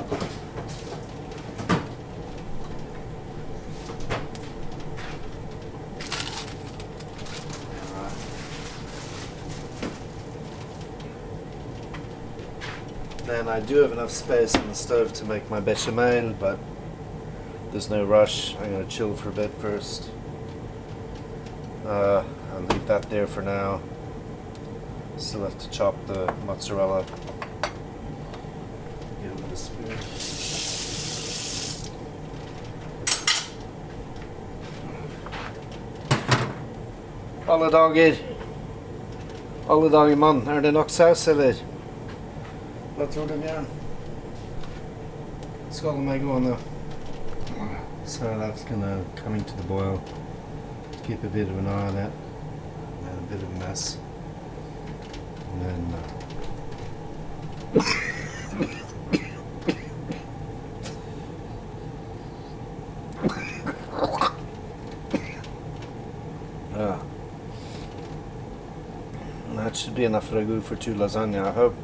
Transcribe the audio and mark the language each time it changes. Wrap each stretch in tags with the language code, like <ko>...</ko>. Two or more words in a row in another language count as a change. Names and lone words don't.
<en>Then I do have enough space on the stove to make my bechamel, but there's no rush. I'm going to chill for a bit first. I'll leave that there for now. Still have to chop the mozzarella. Get it with a spoon.</en> <no>Alle dager. Alle dager, mann. Er det nok saus, eller? Hva tror du, Bjørn? Skal de gå nå?</no> <en>So that's gonna coming to the boil. Keep a bit of an eye on that. And a bit of a mess. And then that should be enough ragu for 2 lasagna, I hope.</en>